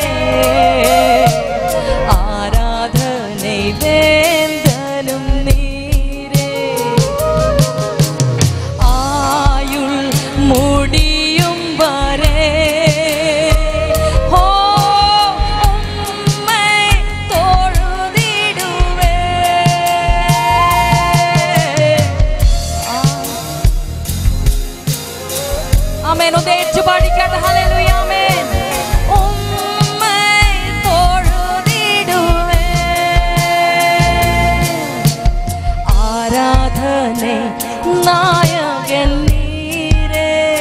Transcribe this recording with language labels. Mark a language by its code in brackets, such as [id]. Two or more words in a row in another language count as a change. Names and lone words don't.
[ta] ஆராதனை வேந்தனும் நீரே. ஆயுள் முடியும் வரை உம்மை தொழுதிடுவே. [ml] ആമേൻ. ഒന്ന് ഏറ്റുപാടിക്കാട്ടെ. ഹല്ലേലൂയ. ആമേൻ. [ta] உம்மை தொழுதிடுவே. ஆராதனை நாயகன் நீரே.